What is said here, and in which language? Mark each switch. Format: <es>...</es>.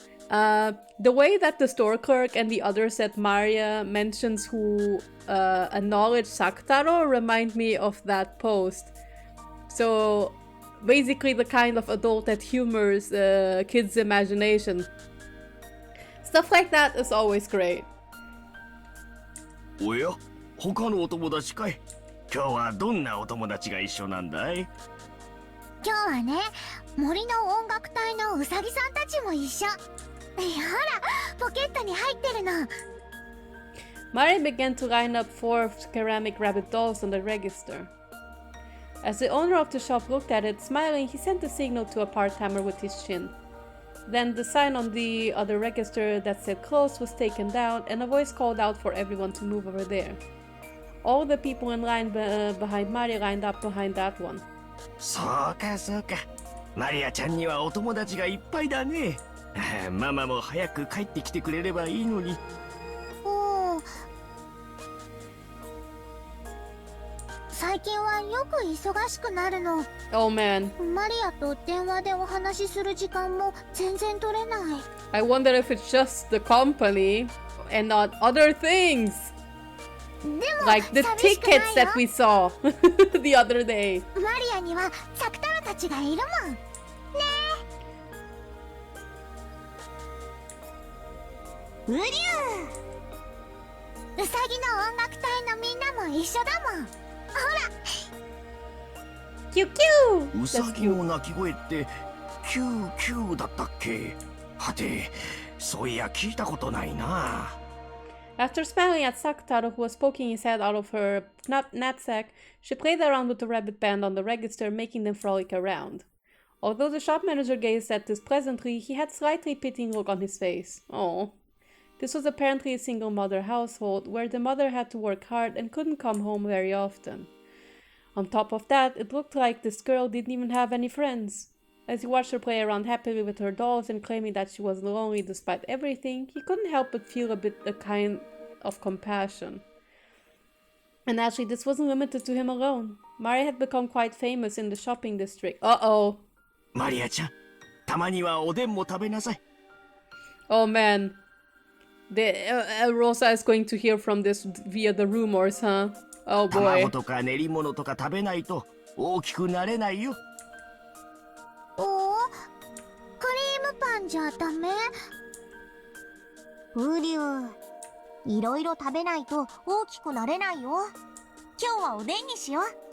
<en>The way that the store clerk and the others that Maria mentions who acknowledge Sakutaro remind me of that post. So basically the kind of adult that humors kids' imagination. Stuff like that is always great.</en> <ja>おや、他のお友達かい。今日はどんなお友達が一緒なんだい？今日はね、森の音楽隊のウサギさんたちも一緒。ほら、ポケットに入ってるの。</ja> <en>Maria began to line up 4 ceramic rabbit dolls on the register. As the owner of the shop looked at it, smiling, he sent a signal to a part-timer with his chin. Then the sign on the other register that said closed was taken down, and a voice called out for everyone to move over there. All the people in line behind Maria lined up behind that one.</en> <ja>そうかそうか。マリアちゃんにはお友達がいっぱいだね。ママも早く帰ってきてくれればいいのに。最近はよく忙しくなるの。</ja> <en>Oh man.</en> <ja>マリアと電話でお話しする時間も全然取れない。</ja> <en>I wonder if it's just the company and not other things.</en> <ja>でも</ja> <en>Like the</en> <ja>寂しくないよ。</ja> <en>tickets that we saw the other day.</en> <ja>マリアにはサクタロたちがいるもん。ねえ。うりゅう。ウサギの音楽隊のみんなも一緒だもん。ほら。キュキュー。ウサギの鳴き声ってキューキューだったっけ？はて、そういや聞いたことないな。</ja> <en>After smiling at Sakutaro, who was poking his head out of her knapsack, she played around with the rabbit band on the register, making them frolic around. Although the shop manager gazed at this pleasantly, he had a slightly pitying look on his face. Oh. This was apparently a single mother household, where the mother had to work hard and couldn't come home very often. On top of that, it looked like this girl didn't even have any friends. As he watched her play around happily with her dolls and claiming that she was lonely despite everything, he couldn't help but feel a kind of compassion. And actually, this wasn't limited to him alone. Maria had become quite famous in the shopping district. Uh-oh.</en> <ja>マリアちゃん、たまにはおでんも食べなさい。</ja> <en>Oh man. Rosa is going to hear from this via the rumors, huh? Oh boy.</en> <ja>卵とか練り物とか食べないと大きくなれないよ。おお、クリームパンじゃダメ？ウリュウ、いろいろ食べないと大きくなれないよ。今日はおでんにしよう。</ja>